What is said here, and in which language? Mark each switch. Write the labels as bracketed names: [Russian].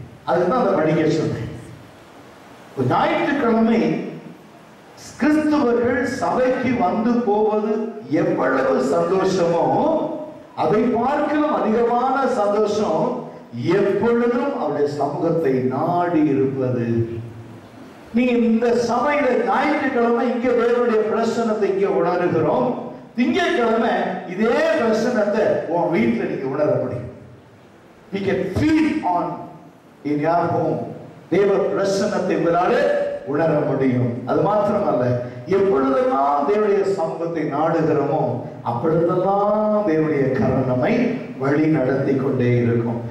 [Tamil] அதுதான் அந்த படிக்க சொன்னேன். ஞாயிற்றுக்கிழமை கிறிஸ்தவர்கள் சபைக்கு வந்து போவது எவ்வளவு சந்தோஷமோ அதை பார்க்கலாம் அதிகமான சந்தோஷம் எப்பொழுதும் அவருடைய சமூகத்தை நாடி இருப்பது. நீங்க இந்த சபையில ஞாயிற்றுக்கிழமை இங்க தேவனுடைய பிரசன்னத்தை இங்க உணர்கிறோம். திங்கட்கிழமை இதே பிரசன்னத்தை உன் வீட்டில் நீங்க உணர முடியும். [English] You can feel on in your home. [Tamil] தேவ பிரசன்னத்தை உங்களாலே உணர முடியும். அது மாத்திரமல்ல, எப்பொழுதெல்லாம் தேவனுடைய சமூகத்தை நாடுகிறோமோ அப்பொழுதெல்லாம் தேவனுடைய கரம் நம்மை வழி நடத்தி கொண்டே இருக்கும்.